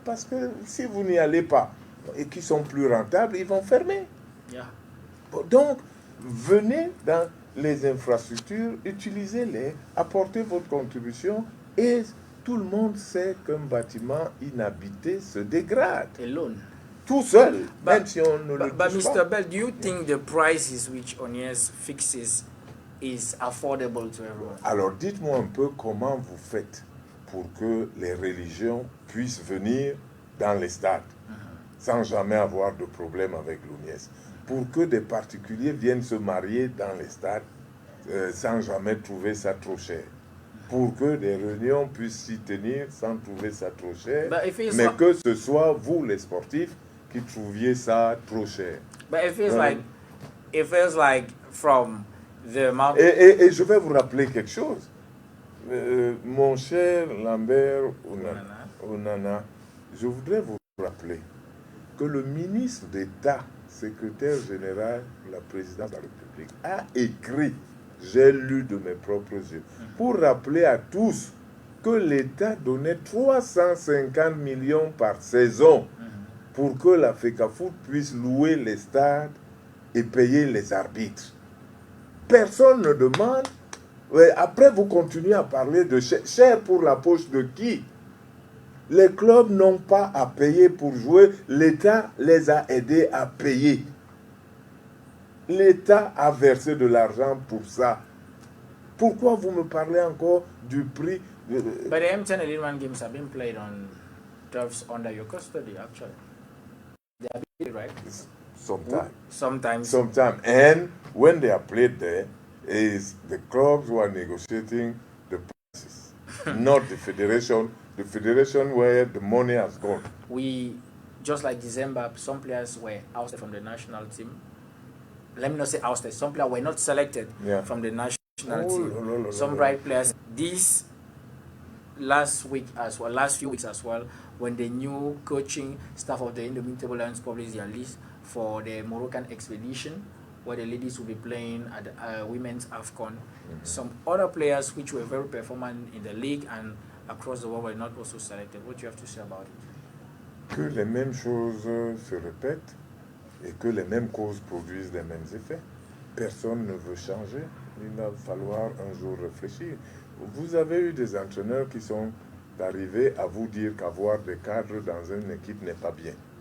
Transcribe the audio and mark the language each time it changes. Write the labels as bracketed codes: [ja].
[fr] Parce que si vous n'y allez pas et qu'ils sont plus rentables, ils vont fermer. [en] Yeah. [fr] Donc, venez dans les infrastructures, utilisez-les, apportez votre contribution et tout le monde sait qu'un bâtiment inhabité se dégrade. [en] Alone. [fr] Tout seul, même si on ne le touche [en] But Mr. [fr] pas. [en] Bell, do you think the prices which ONIES fixes is affordable to everyone? [fr] Alors, dites-moi un peu comment vous faites pour que les religions puissent venir dans les stades sans jamais avoir de problème avec l'ONIES. Pour que des particuliers viennent se marier dans les stades sans jamais trouver ça trop cher. Pour que des réunions puissent s'y tenir sans trouver ça trop cher. Mais que ce soit vous, les sportifs, qui trouviez ça trop cher. [en] But it feels like from the amount... [fr] Et je vais vous rappeler quelque chose. Mon cher Lambert Onana, je voudrais vous rappeler que le ministre d'État, secrétaire général de la présidence de la République, a écrit, j'ai lu de mes propres yeux, pour rappeler à tous que l'État donnait 350 millions par saison pour que la FECAFOOT puisse louer les stades et payer les arbitres. Personne ne demande. Après, vous continuez à parler de cher pour la poche de qui? Les clubs n'ont pas à payer pour jouer. L'État les a aidés à payer. L'État a versé de l'argent pour ça. Pourquoi vous me parlez encore du prix [en] But the M10 and Elite games have been played on turfs under your custody, actually. They are played, right? Sometimes. And when they are played there, is the clubs who are negotiating the prices, not the federation where the money has gone. We, just like December, some players were ousted from the national team. Let me not say ousted, some players were not selected from the national team. Some bright players. This last few weeks as well, when the new coaching staff of the Indomitable Lions published their list for the Moroccan expedition, where the ladies will be playing at the women's AFCON. Some other players which were very performant in the league and across the world were not also selected. What do you have to say about it? [fr] Que les mêmes choses se répètent et que les mêmes causes produisent les mêmes effets. Personne ne veut changer. Il va falloir un jour réfléchir. Vous avez eu des entraîneurs qui sont arrivés à vous dire qu'avoir des cadres dans une équipe n'est pas bien.